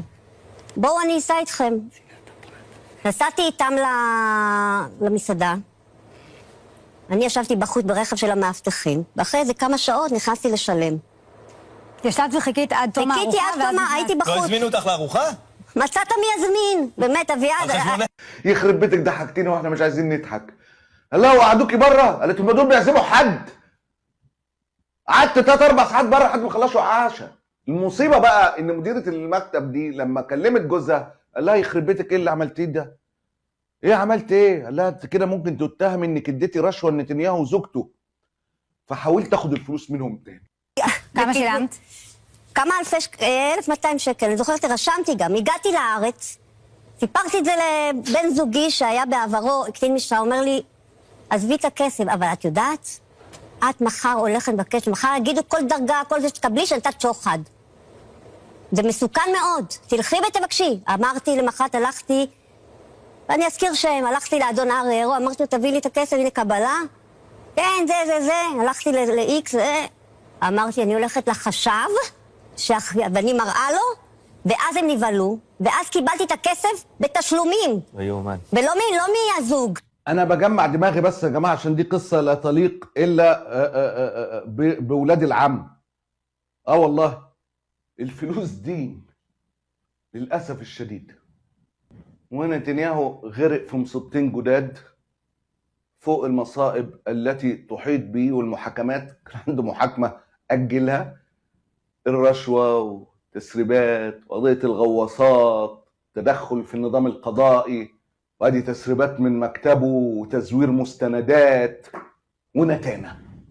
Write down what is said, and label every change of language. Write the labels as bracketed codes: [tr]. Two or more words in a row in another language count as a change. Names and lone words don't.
[he] בואו אני אסע איתכם. נסעתי איתם למסעדה. אני ישבתי בחוץ ברכב של המאבטחים, ואחרי איזה כמה שעות נכנסתי לשלם. ישבת וחיכית עד תום הארוחה? חיכיתי עד תום, הייתי בחוץ. לא הזמינו אותך לארוחה? מצאת מי יזמין, באמת, אביעד. [ar] يخرب بيتك ضحكتيني واحنا مش عايزين نضحك. قال لها وقعدوكي بره؟ قالت هم دول بيعزموا حد. قعدت 3-4 ساعات بره لحد ما خلصوا عشاء. المصيبه بقى ان مديره المكتب دي لما كلمت جوزها قال لها يخرب بيتك ايه اللي عملتيه ده؟ ايه عملت ايه؟ قال لها انت كده ممكن تتهم انك اديتي رشوه لنتنياهو وزوجته. فحاولت اخد الفلوس منهم تاني. [he] כמה שילמת? כמה אלפי 1,200 שקל, אני זוכרת, רשמתי גם, הגעתי לארץ, סיפרתי את זה לבן זוגי שהיה בעברו, קצין משטרה, אומר לי, עזבי את הכסף, אבל את יודעת, את מחר הולכת בקש, מחר יגידו כל דרגה, כל זה שתקבלי שנתת שוחד. זה מסוכן מאוד, תלכי ותבקשי. אמרתי, למחרת הלכתי, ואני אזכיר שם, הלכתי לאדון אררו, אמרתי לו, תביא לי את הכסף, הנה קבלה. כן, זה, הלכתי ל-X, אמרתי, אני הולכת לחשב, ואני מראה לו, ואז הם נבהלו, ואז קיבלתי את הכסף בתשלומים. ויומן. ולא מהזוג. [ar] انا بجمع دماغي بس يا جماعه عشان دي قصه لا تليق الا باولاد العم. والله الفلوس دين للاسف الشديد. ونتنياهو غرق في مصيبتين جداد فوق المصائب التي تحيط به، والمحاكمات كان عنده محاكمه اجلها، الرشوه وتسريبات وقضيه الغواصات، تدخل في النظام القضائي، وادي تسريبات من مكتبه وتزوير مستندات ونتانه.